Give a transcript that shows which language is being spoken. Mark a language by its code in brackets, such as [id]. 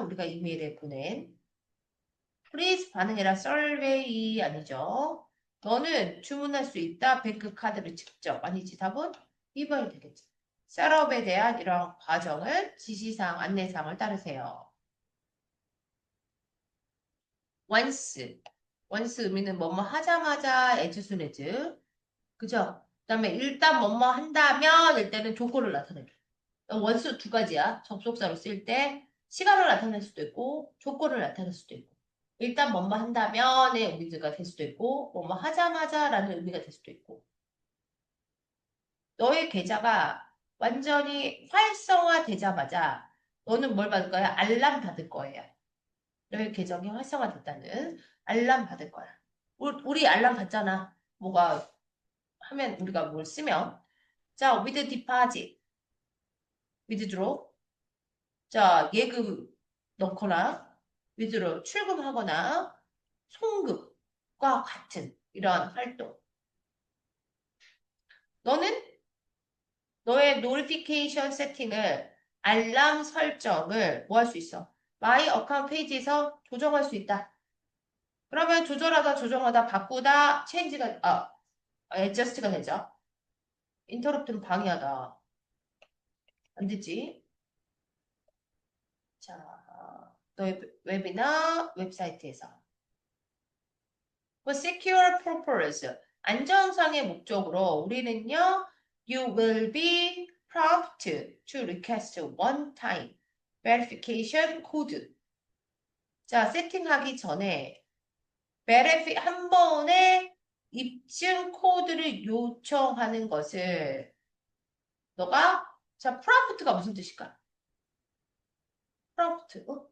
[ko] 우리가 이메일에 보낸 please 반응해라. survey 아니죠. 너는 주문할 수 있다. 뱅크 카드를 직접. 아니지. 답은 2번이 되겠지. 셋업에 대한 이런 과정을 지시사항, 안내사항을 따르세요. [en] once. once 의미는 뭐뭐 하자마자 as soon as. [ko] 그죠? 그 다음에 일단 뭐뭐 한다면 일 때는 조건을 나타내요. 원수 두 가지야. 접속사로 쓸 때 시간을 나타낼 수도 있고 조건을 나타낼 수도 있고 일단 뭐뭐 한다면의 의미가 될 수도 있고 뭐뭐 하자마자라는 의미가 될 수도 있고 너의 계좌가 완전히 활성화되자마자 너는 뭘 받을 거야? 알람 받을 거예요. 너의 계정이 활성화됐다는 알람 받을 거야. 우리 알람 받잖아. 뭐가 하면 우리가 뭘 쓰면. [en] 자, with deposit, withdraw. [ko] 자, 예금 넣거나, withdraw, 출금하거나, 송금과 같은 이런 활동. 너는 너의 노티피케이션 세팅을, 알람 설정을 뭐 할 수 있어? 마이 어카운트 페이지에서 조정할 수 있다. 그러면 조정하다, 바꾸다, 체인지가, 애저스트가 되죠. 인터럽트는 방해하다. 안 되지. 자, 너의 웹이나 웹사이트에서. [en] For secure purpose, 안전상의 목적으로 우리는요, you will be prompted to request one-time verification code. [ko] 자, 세팅하기 전에 한 번에 입증 코드를 요청하는 것을 너가, 자, prompt가 무슨 뜻일까? [en] prompt.